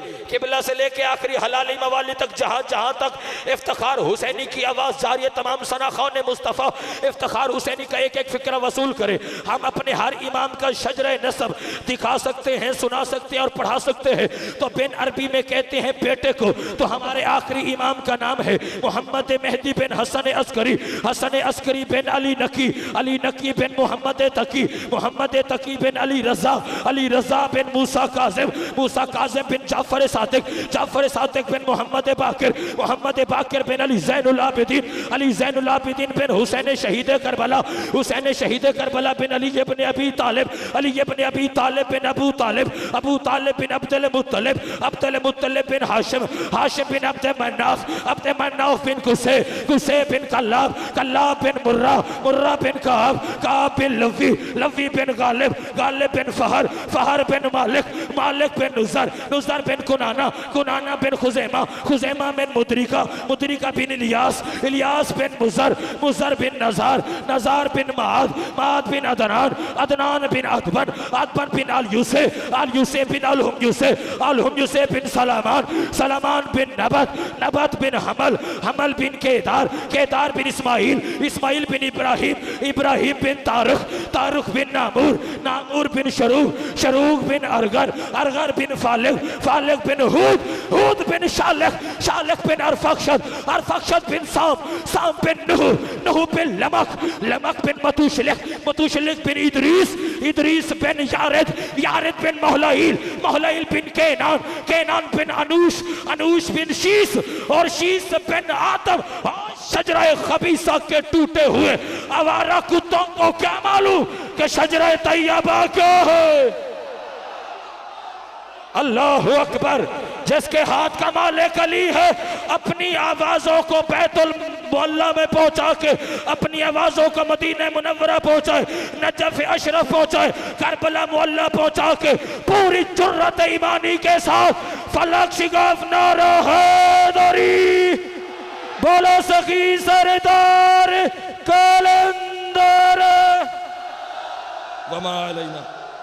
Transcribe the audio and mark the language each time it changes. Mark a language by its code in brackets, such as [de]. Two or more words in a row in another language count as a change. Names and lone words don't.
[ur] قبلہ سے لیکے آخری ہلالی موالی تک جہاں جہاں تک افتخار حسینی کی آواز جاری ہے، تمام ثناخوان مصطفیٰ افتخار حسینی کا ایک ایک فکر وصول کرے. ہم اپنے ہر امام کا شجرہ نسب دکھا سکتے ہیں، سنا سکتے ہیں اور پڑھا سکتے ہیں. تو بن عربی میں کہتے ہیں بیٹے کو، تو ہمارے آخری امام کا نام ہے محمد مہدی بن حسن عسکری، حسن عسکری بن علی نقی، علی نقی بن محمد تقی، محمد تقی بن علی رضا، علی رضا بن موسیٰ کاظم، موسیٰ کاظم بن جعفر صادق، جعفر صادق بن محمد باقر، محمد باقر بن علی زین العابدین، علی زین आबिदीन, अली ज़ैनुल العابدین بن حسین شہید کربلا، حسین شہید کربلا بن علی ابن ابی طالب، علی ابن ابی طالب بن ابو طالب، ابو طالب بن عبد المطلب، عبد المطلب بن ہاشم، ہاشم بن عبد مناف، عبد مناف بن قصی، قصی بن کلاب، کلاب بن مرہ، مرہ بن کعب، کعب بن لوی، لوی بن غالب، غالب بن فہر، فہر بن مالک، مالک بن نضر، نضر بن کنانہ، کنانہ بن خزیمہ، خزیمہ بن مدرکہ، مدرکہ بن الیاس، الیاس بن مضر، مضر بن نزار، نزار بن معد، معد بن عدنان، عدنان بن ادبن، ادبن بن ال یوسف، ال یوسف بن ال ہم یوسف، ال ہم یوسف, अल हुम यूसुफ بن سلامان، سلامان بن نبت، نبت بن حمل، حمل بن قیدار، قیدار بن اسماعیل، اسماعیل بن ابراہیم، ابراہیم بن تارخ، تارخ بن نامور، نامور بن شروک، شروک بن ارگر، ارگر بن فالک، فالک بن ہود، ہود بن شالک، شالک بن ارفکشد، ارفکشد بن سام، سام بن نوح، نوح بن لمک، لمک بن متوشلک، متوشلک بن ادریس، ادریس بن یارد، یارد بن مہلائیل، مہلائیل بن کینان، کینان بن انوش، انوش بن شیث اور شیث بن آدم. شجرہ خبیثہ کے ٹوٹے ہوئے آوارہ کتوں کو کیا معلوم کہ شجرہ طیبہ کیا ہے? [ar] الله أكبر. [ur] جس کے ہاتھ کا مالک علی ہے، اپنی آوازوں کو بیت المحلہ میں پہنچا کے، اپنی آوازوں کو مدینہ منورہ پہنچائے، نجف اشرف پہنچائے، کربلا محلہ پہنچا کے پوری جرأت ایمانی کے ساتھ فلک شگاف نعرہ حیدری. مولا سخی سردار قلندر وما علینا.